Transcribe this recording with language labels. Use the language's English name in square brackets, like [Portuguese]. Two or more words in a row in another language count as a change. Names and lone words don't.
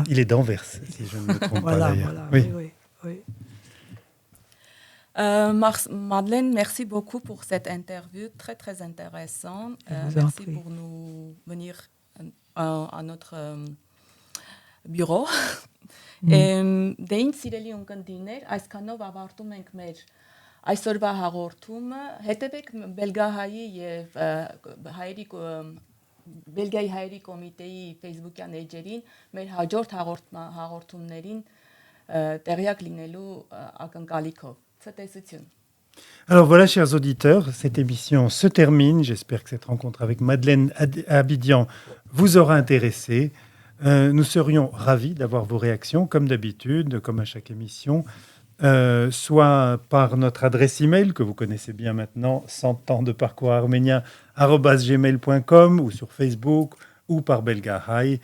[French] Il est d'Anvers, si je ne me trompe pas d'ailleurs. Voilà, oui. Madeleine, merci beaucoup pour cette interview très, très intéressante. Merci pour nous venir à notre bureau. [Armenian] Դեին սիրելի ունկնդիրներ, այսքանով ավարտում ենք մեր այսօրվա հաղորդումը։ Հետևեք Բելգահայի եւ Բելգիայի հայերի կոմիտեի Facebook-յան էջերին մեր հաջորդ հաղորդումներին տեղյակ լինելու ակնկալիքով։ Ցտեսություն։ [French] Alors voilà, chers auditeurs, cette émission se termine. J'espère que cette rencontre avec Madeleine Habidian vous aura intéressé. Nous serions ravis d'avoir vos réactions, comme d'habitude, comme à chaque émission, soit par notre adresse email que vous connaissez bien maintenant, 100 ans de parcours arménien @gmail.com, ou sur Facebook, ou par Belgahai.